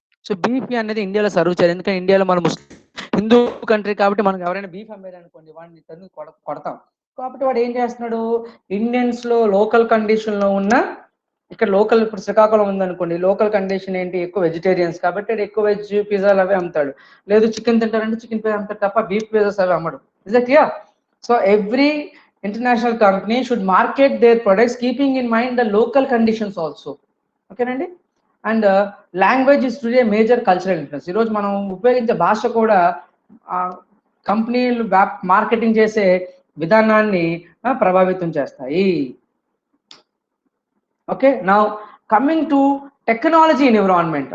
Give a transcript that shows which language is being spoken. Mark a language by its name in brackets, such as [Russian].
[Telugu] So beef అనేది ఇండియాలో serve చేయాలి, ఎందుకంటే ఇండియాలో మనం హిందూ కంట్రీ కాబట్టి మనకు ఎవరైనా బీఫ్ అమ్మేది అనుకోండి, వాడిని తను కొడతాం. కాబట్టి వాడు ఏం చేస్తున్నాడు, ఇండియన్స్ లో లోకల్ కండిషన్ లో ఉన్న, ఇక్కడ లోకల్ ఇప్పుడు శ్రీకాకుళం ఉందనుకోండి, లోకల్ కండిషన్ ఏంటి, ఎక్కువ వెజిటేరియన్స్ కాబట్టి ఎక్కువ వెజ్ పిజ్జాలు అవి అమ్ముతాడు. లేదు చికెన్ తింటారంటే చికెన్ పిజ్జా అమ్ముతాడు తప్ప బీఫ్ పిజ్జాస్ అవి అమ్మడు. [English] Is that clear? So every international company should market their products keeping in mind the local conditions also. [Telugu] ఓకేనండి. [English] And language is today major cultural influence. [Telugu] ఈరోజు మనం ఉపయోగించే భాష కూడా కంపెనీలు మార్కెటింగ్ చేసే విధానాన్ని ప్రభావితం చేస్తాయి. [English] Okay, now coming to technology environment.